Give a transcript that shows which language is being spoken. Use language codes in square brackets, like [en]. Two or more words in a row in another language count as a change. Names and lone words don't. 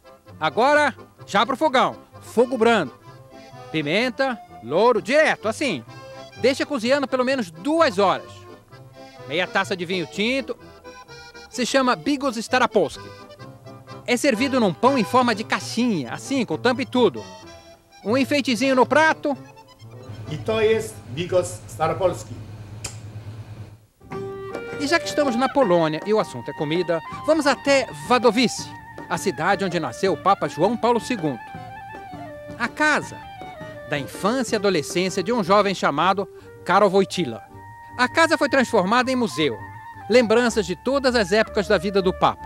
[pt] Agora, já pro fogão, fogo brando. Pimenta, louro, direto, assim. Deixa cozinhando pelo menos 2 horas. Meia taça de vinho tinto. Se chama bigos staropolski. É servido num pão em forma de caixinha, assim, com tampa e tudo. Um enfeitezinho no prato. [pl] E to jest bigos staropolski. [pt] E já que estamos na Polônia e o assunto é comida, vamos até Wadowice, a cidade onde nasceu o Papa João Paulo II. A casa da infância e adolescência de um jovem chamado Karol Wojtyła. A casa foi transformada em museu. Lembranças de todas as épocas da vida do Papa.